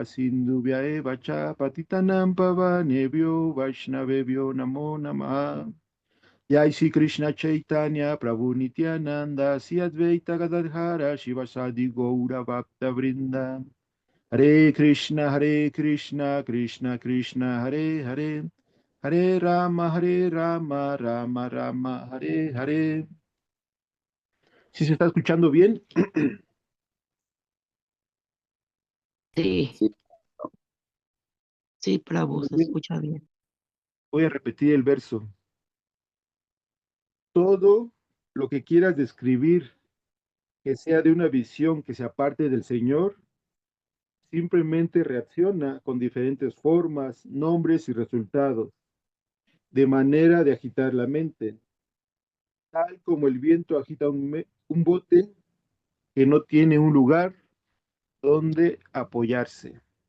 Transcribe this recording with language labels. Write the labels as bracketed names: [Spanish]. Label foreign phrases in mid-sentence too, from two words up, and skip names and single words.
[Sanskrit] Sindhubhya Eva Cha Patitanam Pavanebhyo Vaishnavebhyo Namo Namaha Jai Shri Krishna Chaitanya Prabhu Nityananda Sri Advaita Gadadhara Shivasadi Gaura Bhakta Vrinda Hare Krishna Krishna Krishna Hare Hare Hare Rama Rama Rama Hare Hare. [Spanish] ¿Sí se está escuchando bien? Sí, Sí. sí, Prabhu, Muy se bien. escucha bien. Voy a repetir el verso. Todo lo que quieras describir que sea de una visión que se aparte del Señor, simplemente reacciona con diferentes formas, nombres y resultados, de manera de agitar la mente, tal como el viento agita un bote que no tiene un lugar donde apoyarse.